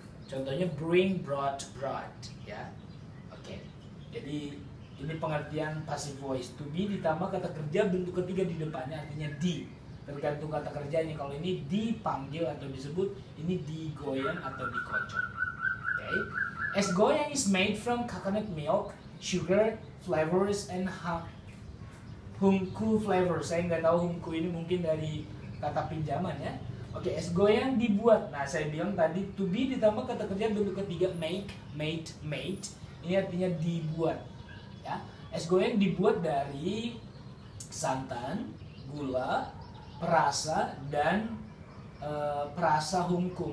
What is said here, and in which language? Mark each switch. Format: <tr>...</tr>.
<id>Contohnya bring, brought, ya. Oke. Jadi ini pengertian passive voice. To be ditambah kata kerja bentuk ketiga di depannya artinya di. Tergantung kata kerjanya. Kalau ini dipanggil atau disebut, ini digoyang atau dikocok.</id> <en>Okay. Es goyang is made from coconut milk, sugar, flavors, and hungku flavors.</en> <id>Saya nggak tahu hungku ini mungkin dari kata pinjaman, ya. Oke, es goyang dibuat. Nah, saya bilang tadi to be ditambah kata kerja bentuk ketiga make, made. Ini artinya dibuat. Ya, es goyang dibuat dari santan, gula, perasa, dan perasa hungku.</id>